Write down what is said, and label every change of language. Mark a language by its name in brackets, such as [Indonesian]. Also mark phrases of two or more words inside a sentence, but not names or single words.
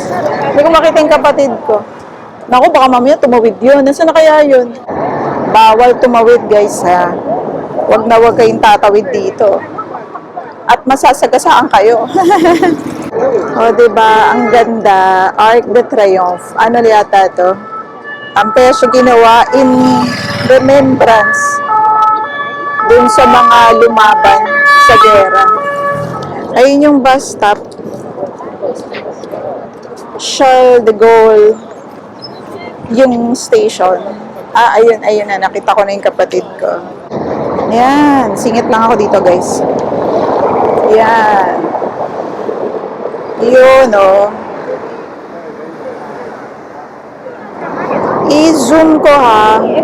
[Filipino] Hindi ko makita yung kapatid ko. Naku, baka mamaya tumawid yun. Nasaan na kaya yun? Bawal tumawid, guys, ha? Wag kayong tatawid dito. At masasagasaan kayo. O, diba? Ang ganda. Arc de Triomphe. Ano yata to? Ang peso ginawa [English] in remembrance [Filipino] dun sa mga lumaban sa gera. Ayun yung bus stop. Charles de Gaulle yung station. Ayun na. Nakita ko na yung kapatid ko. Yan. Singit lang ako dito, guys. Yan. Yun, oh. I-zoom ko, ha.